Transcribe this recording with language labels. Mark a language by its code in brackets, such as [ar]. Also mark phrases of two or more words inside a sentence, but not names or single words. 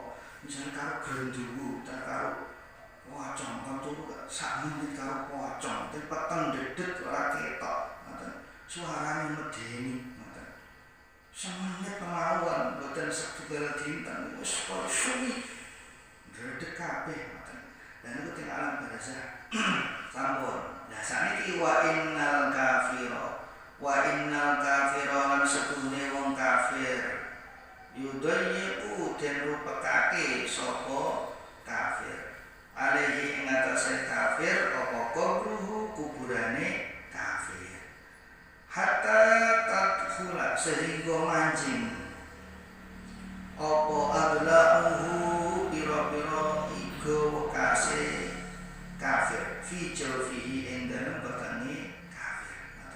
[jv] Misale karo grenduwu, karo pocong kan turu sak menit karo pocong, peteng dedet ora ketok ngoten. Suarane medeni ngoten. Semenit mawon mboten setunggal dinten wis kaya sunyi. Dedek kabeh ngoten. Lah niku teng alam barzah sampun. Lah saniki [ar] wa innal kafira [jv] lan setuhune wong kafir yudayyiqu den rupekake sapa kafir alaihi ing atase kafir apa kubruhu kuburane kafir [ar] hatta tadkhula [jv] sehingga mancing apa adla'uhu pira-pira iga wekase kafir [ar] fi jawfihi [jv] ing dalem wetenge kafir ngoten.